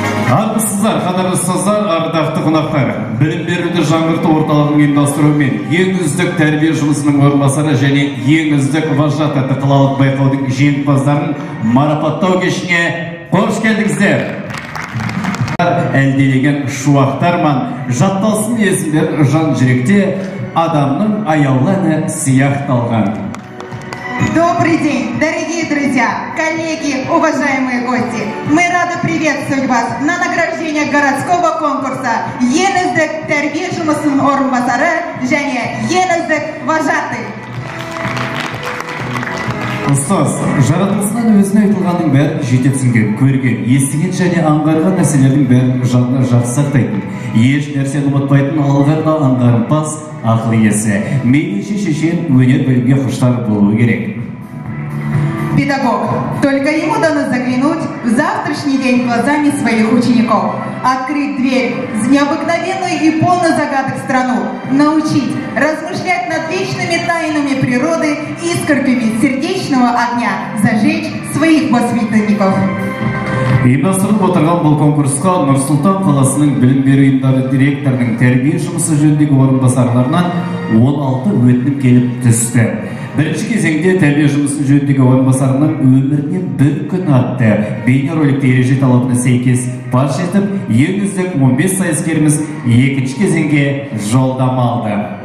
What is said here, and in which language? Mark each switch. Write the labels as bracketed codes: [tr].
[kk] Армысыздар, қадірлі ұстаздар, ардақты қонақтар. Білім беруді жаңғырту орталығының ұйымдастыруымен ең үздік тәрбие жұмысының орынбасары және ең үздік вожат атты қалалық байқаудың жеңімпаздарын марапаттау кешіне қош келдіңіздер. Әлдилеген шуақтарман жатталсын есімдер жан жүректе, адамның аяулы әні сияқталған. [ru] Добрый день, дорогие друзья, коллеги, уважаемые гости! Мы рады приветствовать вас на награждении городского конкурса [kk] «Ең үздік тәрбие жұмысының орынбасары» және «Ең үздік [ru] вожатый». [kk] Ұстаз, жаратылысынан өзіне айтылғанның бәрін жете түсінген, көрген, естіген және аңғарған нәрселердің бәрін жадына жақсы сақтайтын, еш нәрсені ұмытпайтын алғарда аңғарымпаз ақыл иесі, мейлінше шешен өнер білімге құштар болуы керек. [ru] Педагог. Только ему дано заглянуть в завтрашний день глазами своих учеников, открыть дверь в необыкновенную и полную загадок страну, научить размышлять над вечными тайнами природы, искорками сердечного огня, зажечь своих воспитанников. [kk] Ұйымдастырылып отырған бұл конкурсқа Нұр-Сұлтан қаласының білім беру ұйымдары директорының тәрбие жұмысы жөніндегі орынбасарларынан 16 өтінім келіп түсті. Бірінші кезеңде тәрбие жұмысы жөніндегі орынбасарының өміріне бір күн атты бейнероликті ереже талабына сәйкес паш етіп, ең үздік 15 сайыскеріміз екінші кезеңге жолдама алды.